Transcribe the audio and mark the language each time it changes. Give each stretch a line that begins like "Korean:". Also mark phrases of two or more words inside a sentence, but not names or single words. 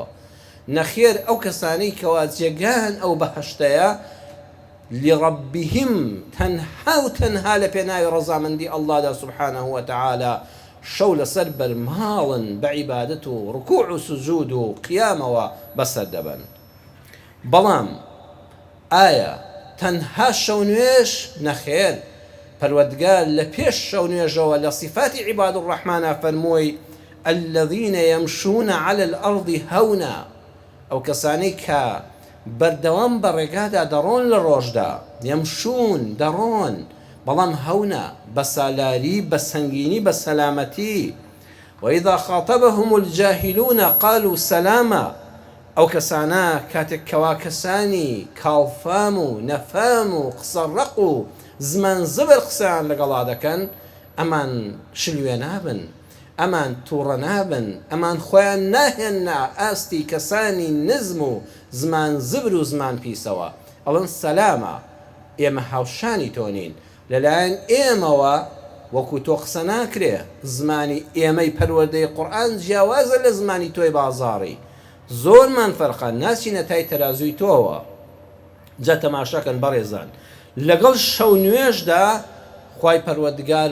Central Kurdish: نەخێر ئەو کەسانەی کەوا جێگان ئەو بەهەشتەیە لربهم تەنها و تەنها لە پێناوی ڕەزامەندی ئەڵڵادا
Arabic: سوبحانەه وتەعالا
Central Kurdish: شەو لەسەر بەرماڵن بە عیبادەت و ڕکوع و سوجود و قیامەوە بەسەر دەبن. بەڵام ئایا تەنها شەو نوێژ؟ نەخێر، پەروەردگار لە پێش شەو نوێژەوە لە صفاتی
Arabic: عیباد الرحمانە
Central Kurdish: فەرمووی
Arabic: الذين يمشون على الأرض هونا،
Central Kurdish: ئەو کەسانەی کە بەردەوام بە ڕێگادا دەڕۆن لە ڕۆژدا يمشون دەڕۆن بەڵام هەونە بە سالاری بە سەنگینی بە سەلامەتی
Arabic: وإذا خاطبهم الجاهلون قالوا سلاما
Central Kurdish: ئەو کەسانە کاتێک کەوا کەسانی کاڵفام و نەفام و قسەڕق و زمان زبر قسەیان لەگەڵا دەکەن ئەمان شلوێ نابن ئەمان تووڕە نابن ئەمان خۆیان ناهێننا ئاستی کەسانی نزم و زمان زبر و زمان پیسەوە ئەڵەن سەلامە ئێمە هاوشانی تۆنین لەلایەن ئێمەوە وەکو تۆ قسە ناکرێ زمانی ئێمەی پەروەردەی قورئان جیاوازە لە زمانی تۆی بازاڕی زۆرمان فەرقە ناچینە تای تەرازووی تۆوە جا تەماشاکەن بەڕێزان لەگەڵ شەو نوێژدا خوای پەروەردگار